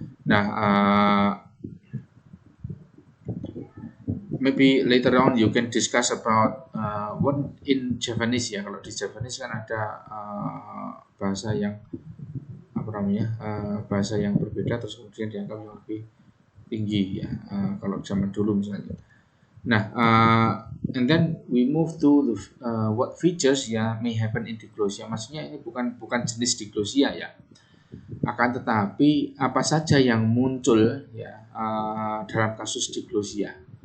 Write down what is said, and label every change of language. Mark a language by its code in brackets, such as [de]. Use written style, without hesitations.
[en] Nah, maybe later on you can discuss about what in Japanese, ya. [id] Kalau di Japanese kan ada bahasa yang apa namanya bahasa yang berbeda terus kemudian dianggap yang lebih tinggi, ya, kalau zaman dulu misalnya. [en] Nah, and then we move to the what features, ya, may happen in diglossia. [id] Maksudnya ini bukan jenis diglossia, ya. Akan tetapi apa saja yang muncul, ya, dalam kasus diglossia.